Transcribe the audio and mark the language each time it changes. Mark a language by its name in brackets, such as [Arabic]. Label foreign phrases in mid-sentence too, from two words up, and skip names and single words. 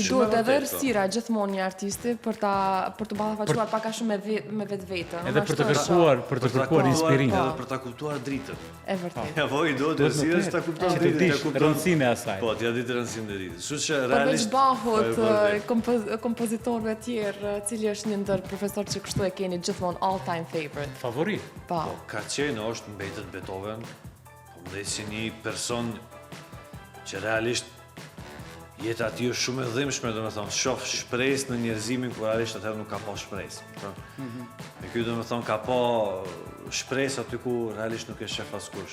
[Albanian] I duhet edhe errësira gjithmonë një artisti për të ballafaqoar pak a shumë me vetveten. Edhe për të kërkuar inspirim. Edhe për ta kuptuar dritën. E vërtetë. Ja i duhet errësira që ta kupton dritën, rëndësinë e asaj. Po, t'ia ditë rëndësinë e dritës. Kështu që realisht Bachut, kompozitorëve të tjerë, cili është një ndër profesorët që kështu e keni gjithmonë [English] all time favorite. [Albanian] Favorit. Po, ka qenë është mbetet Beethoven, dhe si një person që realisht Jeta aty është shumë e dhimbshme, domethënë, shoh shpresë në njerëzimin kur realisht atëherë nuk ka pa shpresë. Me ky domethënë ka pa shpresë aty ku realisht nuk e shef askush.